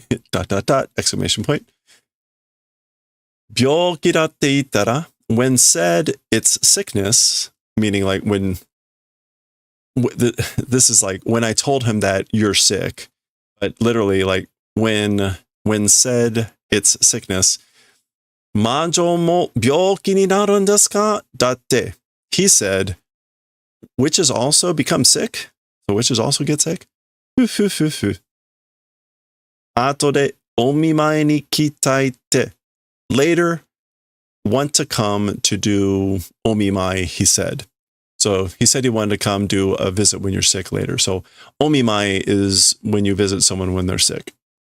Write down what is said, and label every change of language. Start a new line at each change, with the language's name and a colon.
English: dot, dot, dot, exclamation point.
Japanese: 病気だって言ったら,
English: when said it's sickness, meaning like when, this is like when I told him that you're sick, but literally like when said it's sickness,
Japanese: 魔女も病気になるんですか? だって,
English: he said, witches also become sick? So witches also get sick? ふふふふ.
Japanese: 後でお見舞いに来たいって.
English: Later, want to come to do omimai, he said. So he said he wanted to come do a visit when you're sick later. So omimai is when you visit someone when they're sick.